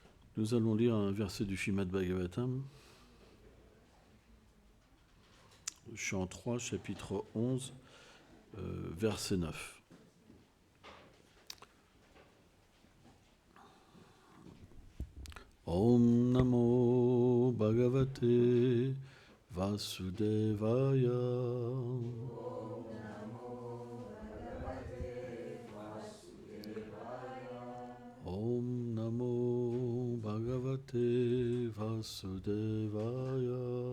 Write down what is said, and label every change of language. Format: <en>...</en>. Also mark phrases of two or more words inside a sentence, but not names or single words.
<fr>Nous allons lire un verset du Srimad Bhagavatam, chant 3, chapitre 11, verset 9.</fr> <sa>Om Namo Bhagavate Vasudevaya. Om Namo Bhagavate Vasudevaya.</sa>